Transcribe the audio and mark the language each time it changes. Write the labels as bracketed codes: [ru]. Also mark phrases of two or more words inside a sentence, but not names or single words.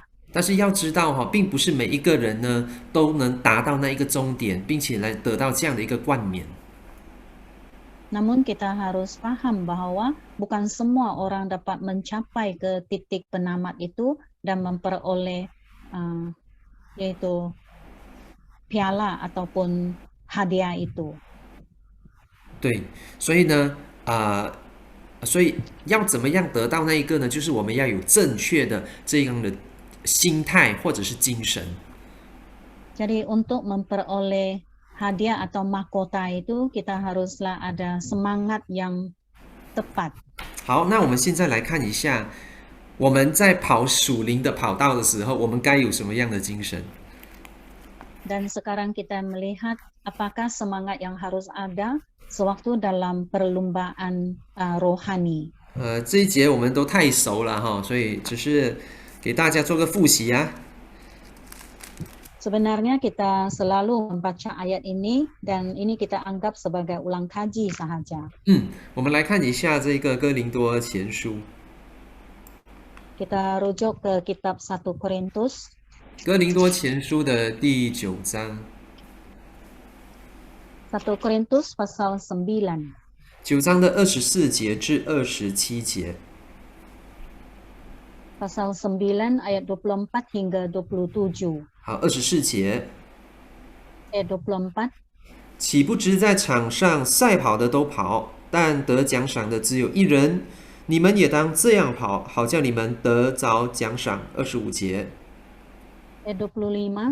[zh] 但是要知道并不是每一个人呢都能达到那一个终点，并且来得到这样的一个冠冕。 [ms] Namun kita harus paham bahwa bukan semua orang dapat mencapai ke titik penamat itu dan memperoleh yaitu piala ataupun hadiah itu. [zh] 对，所以呢，所以要怎么样得到那一个呢？就是我们要有正确的这样的心态或者是精神。 [ms] Jadi untuk memperoleh hadiah atau mahkota itu kita haruslah ada semangat yang tepat. [zh] 好，那我们现在来看一下，我们在跑属灵的跑道的时候，我们该有什么样的精神？ [ms] Dan sekarang kita melihat apakah semangat yang harus ada sewaktu dalam perlombaan rohani. [zh] 这一节我们都太熟了所以只是给大家做个复习啊。 [ms] Sebenarnya kita selalu membaca ayat ini dan ini kita anggap sebagai ulang kaji sahaja. [zh] 我们来看一下这个哥林多前书， [ms] Kita rujuk ke kitab 1 Korintus [zh] 哥林多前书的第9章 [ms] 1 Korintus pasal 9 [zh] ，9 章的24节至27节。 [ms] pasal 9 ayat 24 hingga 27. [zh] 好，24节， [ms] Ayat 24, [zh] 岂不知在场上赛跑的都跑，但得奖赏的只有一人？你们也当这样跑，好叫你们得着奖赏。25节， [ms] ayat 25,